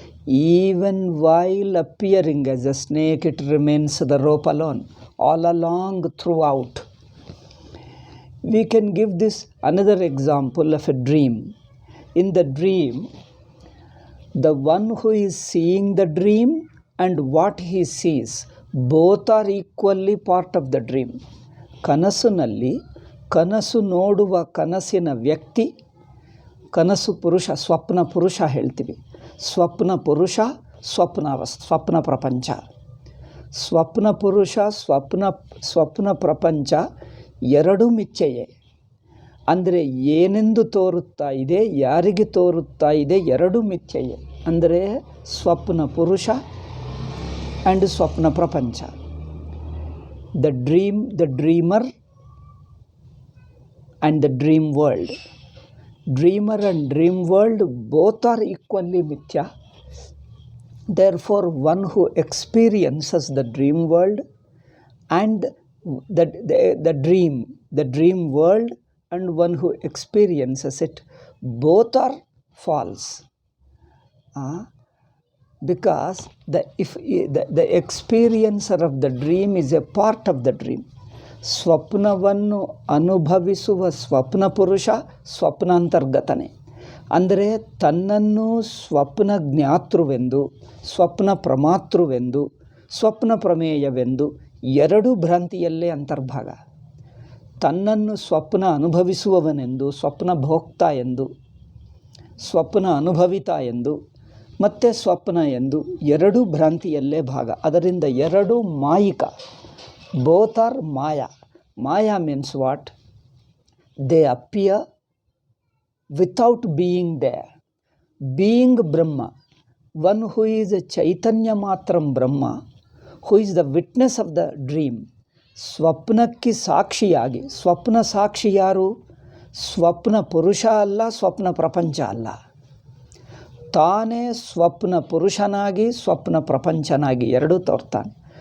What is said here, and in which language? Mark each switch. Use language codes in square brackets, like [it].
[en] Even while appearing as a snake, it remains the rope alone, all along throughout. We can give this another example of a dream. In the dream, the one who is seeing the dream and what he sees, both are equally part of the dream. [kn] ಕನಸಿನಲ್ಲಿ ಕನಸು ನೋಡುವ ಕನಸಿನ ವ್ಯಕ್ತಿ, ಕನಸು ಪುರುಷ, ಸ್ವಪ್ನ ಪುರುಷ ಹೇಳ್ತೀವಿ. ಸ್ವಪ್ನ ಪುರುಷ, ಸ್ವಪ್ನ ಪ್ರಪಂಚ. ಸ್ವಪ್ನ ಪುರುಷ, ಸ್ವಪ್ನ ಪ್ರಪಂಚ ಎರಡೂ ಮಿಥ್ಯೆಯೇ. ಅಂದರೆ ಏನೆಂದು ತೋರುತ್ತಾ ಇದೆ, ಯಾರಿಗೆ ತೋರುತ್ತಾ ಇದೆ, ಎರಡೂ ಮಿಥ್ಯೆಯೇ. ಅಂದರೆ ಸ್ವಪ್ನ ಪುರುಷ ಆ್ಯಂಡ್ ಸ್ವಪ್ನ ಪ್ರಪಂಚ. [en] The dream, the dreamer and the dream world. Dreamer and dream world both are equally mithya. Therefore, one who experiences the dream world and the dream world and one who experiences it, both are false. Because the experiencer of the dream is a part of the dream. [kn] ಸ್ವಪ್ನವನ್ನು ಅನುಭವಿಸುವ ಸ್ವಪ್ನ ಪುರುಷ ಸ್ವಪ್ನಾಂತರ್ಗತನೇ. ಅಂದರೆ ತನ್ನನ್ನು ಸ್ವಪ್ನ ಜ್ಞಾತೃವೆಂದು, ಸ್ವಪ್ನ ಪ್ರಮಾತೃವೆಂದು, ಸ್ವಪ್ನ ಪ್ರಮೇಯವೆಂದು ಎರಡೂ ಭ್ರಾಂತಿಯಲ್ಲೇ ಅಂತರ್ಭಾಗ. ತನ್ನನ್ನು ಸ್ವಪ್ನ ಅನುಭವಿಸುವವನೆಂದು, ಸ್ವಪ್ನ ಭೋಕ್ತ ಎಂದು, ಸ್ವಪ್ನ ಅನುಭವಿತ ಎಂದು, ಮತ್ತು ಸ್ವಪ್ನ ಎಂದು ಎರಡೂ ಭ್ರಾಂತಿಯಲ್ಲೇ ಭಾಗ. ಅದರಿಂದ ಎರಡೂ ಮಾಯಿಕ. [en] Both are Maya. Maya means what? They appear without being there. Being Brahma, one who is a Chaitanya Matram Brahma, who is the witness of the dream. [kn] ಸ್ವಪ್ನಕ್ಕೆ ಸಾಕ್ಷಿಯಾಗಿ, ಸ್ವಪ್ನ ಸಾಕ್ಷಿ ಯಾರು? ಸ್ವಪ್ನ ಪುರುಷ ಅಲ್ಲ, ಸ್ವಪ್ನ ಪ್ರಪಂಚ ಅಲ್ಲ. ತಾನೇ ಸ್ವಪ್ನ ಪುರುಷನಾಗಿ, ಸ್ವಪ್ನ ಪ್ರಪಂಚನಾಗಿ ಎರಡೂ ತೋರ್ತಾನೆ.